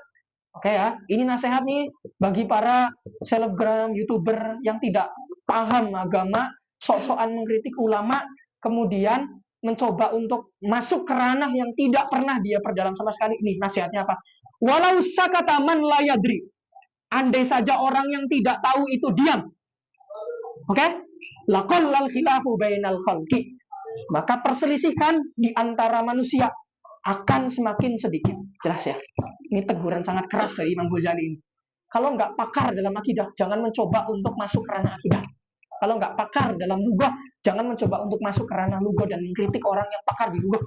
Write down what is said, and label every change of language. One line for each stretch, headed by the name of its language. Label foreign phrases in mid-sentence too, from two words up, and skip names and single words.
Indonesian: Oke ya, ini nasihat nih bagi para selebgram, youtuber yang tidak paham agama, sok-sokan mengkritik ulama, kemudian mencoba untuk masuk ke ranah yang tidak pernah dia perdalam sama sekali. Ini nasihatnya apa?
Arabic: ولو سكت من لا يدري.
Indonesian: Andai saja orang yang tidak tahu itu diam. Oke?
Arabic: لقل الخلاف بين الخلق.
Indonesian: Maka perselisihan di antara manusia akan semakin sedikit. Jelas ya? Ini teguran sangat keras dari Imam Ghazali ini. Kalau nggak pakar dalam akidah, jangan mencoba untuk masuk ke ranah akidah. Kalau nggak pakar dalam lugah, jangan mencoba untuk masuk ke ranah lugah dan mengkritik orang yang pakar di lugah.